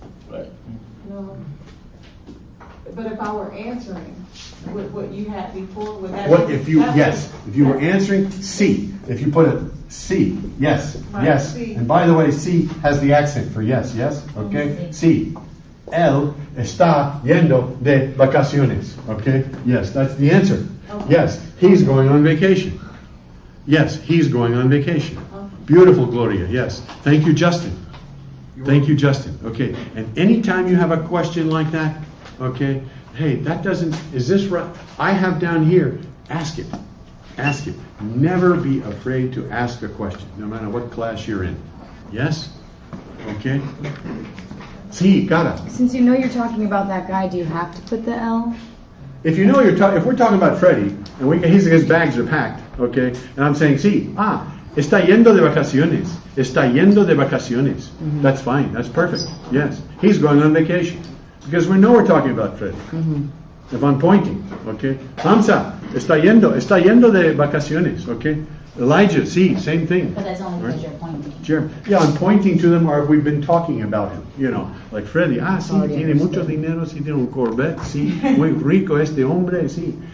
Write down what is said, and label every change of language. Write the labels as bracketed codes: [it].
[en] Right. No. But if I were answering what you had before, would that? What if you, yes, if you were answering C, if you put a C, yes, Right, yes. C. And by the way, C has the accent for yes, yes, okay? C. [es] Él está yendo de vacaciones, okay? [en] Yes, that's the answer. Okay. Yes, he's going on vacation. Yes, he's going on vacation. Beautiful, Gloria, yes. Thank you, Justin. Thank you, Justin. Okay, and anytime you have a question like that, okay, hey, that doesn't, is this right? I have down here, ask it. Ask it. Never be afraid to ask a question, no matter what class you're in. Yes? Okay? [es] Sí, cara. [en] Since you know you're talking about that guy, do you have to put the L? If you know if we're talking about Freddie, and his bags are packed, okay, and I'm saying, [es] sí, está yendo de vacaciones. Está yendo de vacaciones. Mm-hmm. [en] That's fine. That's perfect. Yes. He's going on vacation. Because we know we're talking about Freddie. Mm-hmm. If I'm pointing, okay. Hamza, [es] está yendo de vacaciones, [en] okay. Elijah, sí, same thing. But that's only because Right. you're pointing. Sure. Yeah, I'm pointing to them, or if we've been talking about him, you know, like Freddie. [es] Sí, [en] Already [es] tiene [en] understood. [es] mucho dinero, sí, tiene un Corvette, sí, muy rico este hombre, sí.